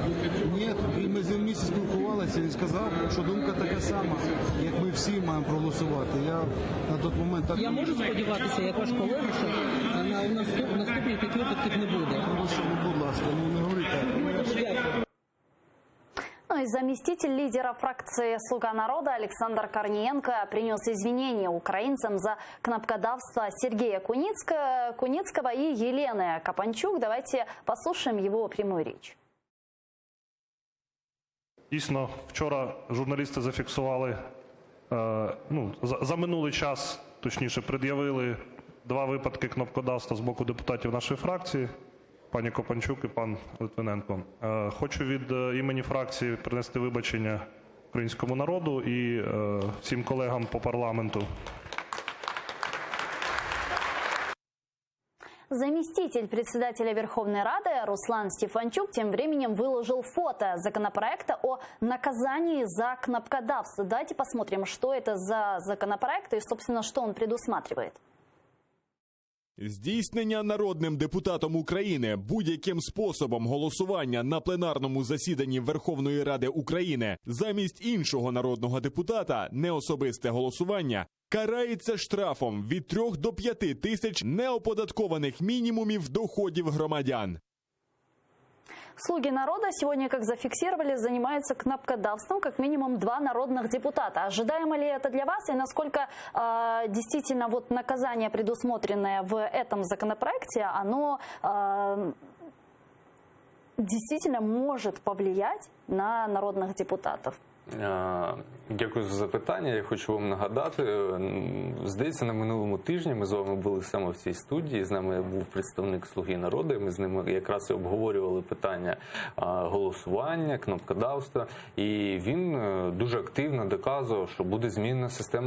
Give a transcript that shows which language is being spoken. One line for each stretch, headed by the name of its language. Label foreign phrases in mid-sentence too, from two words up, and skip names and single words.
Ukrainian: Ні, ми з ним місяць спілкувалися, він сказав, що думка така сама, як ми всі маємо проголосувати. Я на той момент так... Я можу сподіватися, як ваш колега, що на наступних таких випадків не буде? Будь ласка, не говоріть так. Дякую.
Russian: Ну и заместитель лидера фракции «Слуга народа» Александр Корниенко принес извинения украинцам за кнопкодавство Сергея Куницкого и Елены Капанчук. Давайте послушаем его прямую речь.
Ukrainian: Дійсно, вчора журналісти зафіксували, за минулий час, точніше, пред'явили 2 випадки кнопкодавства з боку депутатів нашої фракції, пані Копанчук і пан Литвиненко. Хочу від імені фракції принести вибачення українському народу і всім колегам по парламенту.
Russian: Заместитель председателя Верховной Рады Руслан Стефанчук тем временем выложил фото законопроекта о наказании за кнопкодавство. Давайте посмотрим, что это за законопроект и, собственно, что он предусматривает.
Ukrainian: Здійснення народним депутатом України будь-яким способом голосування на пленарному засіданні Верховної Ради України замість іншого народного депутата, неособисте голосування, карається штрафом від 3 до 5 тисяч неоподаткованих мінімумів доходів громадян.
Russian: Слуги народа сегодня, как зафиксировали, занимаются кнопкодавством как минимум 2 народных депутата. Ожидаемо ли это для вас и насколько действительно вот наказание, предусмотренное в этом законопроекте, оно действительно может повлиять на народных депутатов?
Ukrainian: Дякую за запитання. Я хочу вам нагадати, здається, на минулому тижні ми з вами були саме в цій студії, з нами був представник «Слуги народу», і ми з ними якраз і обговорювали питання голосування, кнопкодавства, і він дуже активно доказував, що буде змінена система